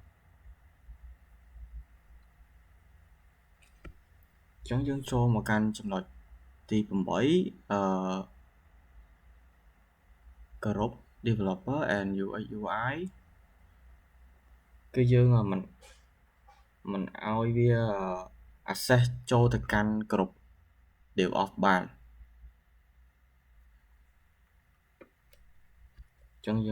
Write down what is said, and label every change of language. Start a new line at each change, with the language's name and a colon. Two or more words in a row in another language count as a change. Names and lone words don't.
Khmer: ចឹងយើងចូលមកកាន់ចំណុចទី8
English: គោរព developer and UX UI
Khmer: គឺយើងមិនឲ្យវា access ចូលទៅកាន់គ្រប់ DevOps បាន ចឹងយើង